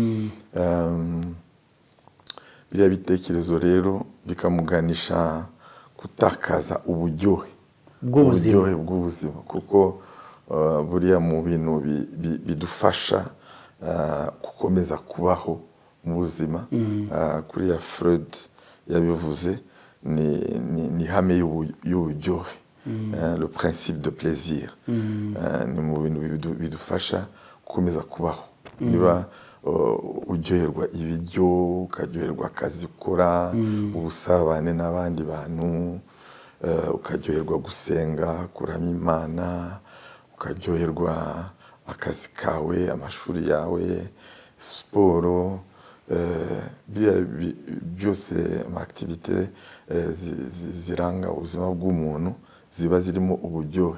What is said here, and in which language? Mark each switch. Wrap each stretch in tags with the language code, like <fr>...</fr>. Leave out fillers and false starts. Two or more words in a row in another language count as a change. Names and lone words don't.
<rw>Biriya bitekerezo rero bikamuganisha gutakaza uburyohe bw'ubuzima, kuko buriya mu bintu bidufasha gukomeza kubaho mu buzima, kuriya Freud yabivuze, ni ihame y'uburyohe,</rw> <fr>le principe de plaisir.</fr> <rw>Ni mu bintu bidufasha gukomeza kubaho. Niba uryoherwa ibiryo, ukaryoherwa akazi ukora, ubusabane n'abandi bantu, ukaryoherwa gusenga, kuramya Imana, ukaryoherwa akazi kawe, amashuri yawe, siporo, byose activite ziranga ubuzima bw'umuntu ziba zirimo uburyohe.</rw>